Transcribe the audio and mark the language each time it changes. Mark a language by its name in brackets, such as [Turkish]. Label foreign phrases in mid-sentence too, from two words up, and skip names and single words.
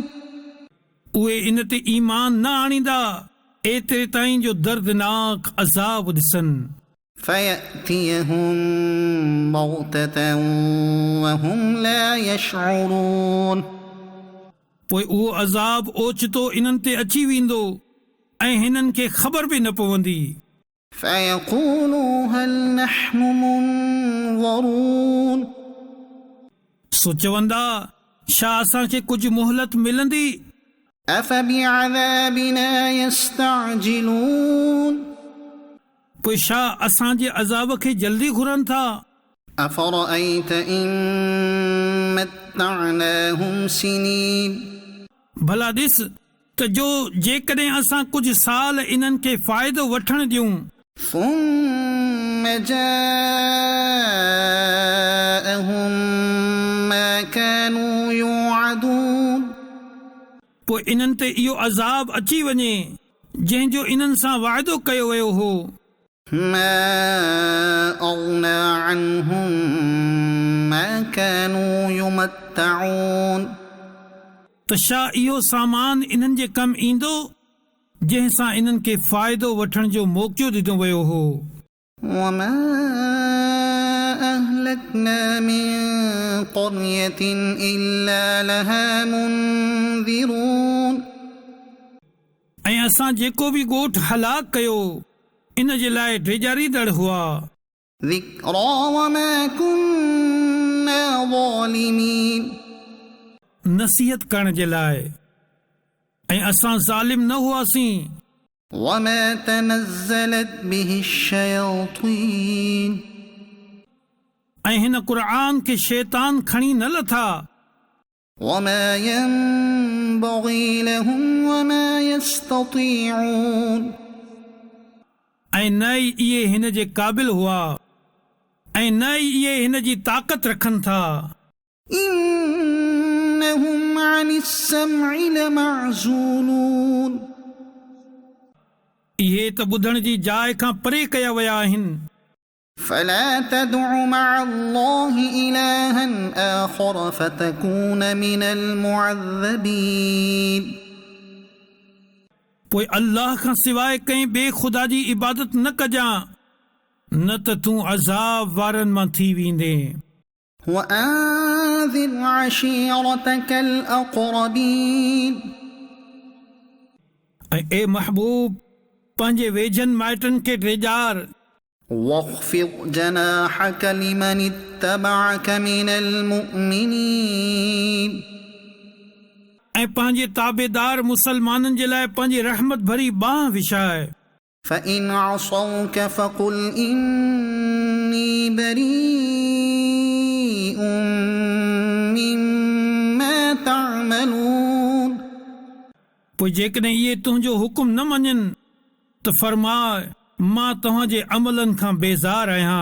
[Sindhi] उहे इन ते ईमान न आणींदा एतिरे ताईं जो दर्दनाक अज़ाब ॾिसनि [Arabic] فيأتيهم بغتة وهم لا يشعرون [Sindhi] पोइ उहो अज़ाब ओचितो इन्हनि ते अची वेंदो ऐं हिननि खे ख़बर बि न पवंदी [Arabic] فيقولوا هل نحن منظرون [Sindhi] सो चवंदा छा असांखे कुझु मोहलत मिलंदी [Arabic] أفبعذابنا يستعجلون [Sindhi] पोइ छा असांजे अज़ाब खे जल्दी घुरनि था [Arabic] أفرأيت إن متعناهم سنين [Sindhi] भला ॾिस त जो जेकॾहिं असां कुझु साल इन्हनि खे फ़ाइदो वठण ॾियूं [Arabic] ثم جاءهم ما كانوا يوعدون [Sindhi] पोइ इन्हनि ते इहो अज़ाब अची वञे जंहिंजो इन्हनि सां वाइदो कयो वियो हो [Arabic] ما أغنى عنهم ما كانوا يمتعون [Sindhi] त छा इहो सामान इन्हनि जे कमु ईंदो जंहिं सां इन्हनि खे फ़ाइदो वठण जो मौक़ो ॾिनो वियो हो [Arabic] وما أهلكنا من قرية إلا لها منذرون [Sindhi] ऐं असां जेको बि ॻोठ हलाक कयो इन जे लाइ ड्रेजारींदड़ हुआ [Arabic] ذكرى وما كنا ظالمين [Sindhi] नसीहत करण जे लाइ ऐं असां ज़ालिम न हुआसीं [Arabic] وما تنزلت به الشياطين [Sindhi] ऐं हिन क़ुर खे शैतान खणी न लथा [Arabic] وما ينبغي لهم وما يستطيعون [Sindhi] ऐं न ई इहे हिन जे क़ाबिल हुआ ऐं न ई इहे हिन जी ताक़त रखनि था [Arabic] إنهم عن السمع لمعزولون [Sindhi] इहे त ॿुधण जी जाइ खां परे कया विया आहिनि [Arabic] فلا تدع مع الله إلها آخر فتكون من المعذبين [Sindhi] पोइ अल्लाह खां सवाइ कंहिं ॿिए ख़ुदा जी इबादत न कजां न त तूं अज़ाब वारनि मां थी वेंदे [Arabic] وأنذر عشيرتك الأقربين [Sindhi] ऐं ए महबूब पंहिंजे वेझनि माइटनि खे ड्रेजार [Arabic] واخفض جناحك لمن اتبعك من المؤمنين [Sindhi] ऐं पंहिंजे ताबेदार मुसलमाननि जे लाइ पंहिंजी रहमत भरी बांह विछाए [Arabic] فإن عصوك فقل إني بريء مما تعملون [Sindhi] पोइ जेकॾहिं इहे तुंहिंजो हुकुम न मञनि त फरमाए मां तव्हांजे अमलनि खां बेज़ार आहियां